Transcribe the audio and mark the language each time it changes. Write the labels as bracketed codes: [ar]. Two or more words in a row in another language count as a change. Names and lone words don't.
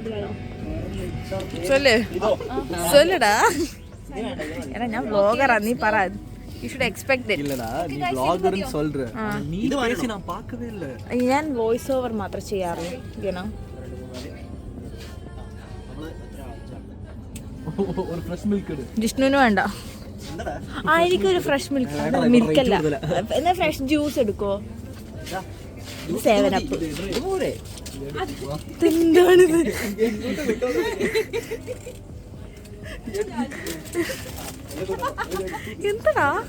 [ta] சொல்லுடா. [ml] ஏன்னா ഞാൻ വ്ലോഗറാ, നീ പറ. [en] You should expect it. [ta] இல்லடா, நீ vlogger ன்னு சொல்ற. நீ பேசி நான் பார்க்கவே இல்ல. [ml] ഞാൻ [en] voice over [ml] മാത്രം ചെയ്യാറുള്ളൂ. [en] You know. [ml] ഒരു [en] fresh milk [ml] ഇട്. ജിഷ്ണുവിന് വേണ്ട. എനിക്കൊരു ഫ്രഷ് മിൽക്കല്ല. എന്നാ [en] fresh juice [ml] എടുക്കോ? 7 അപ്പ്. എന്താണിത്? എന്താ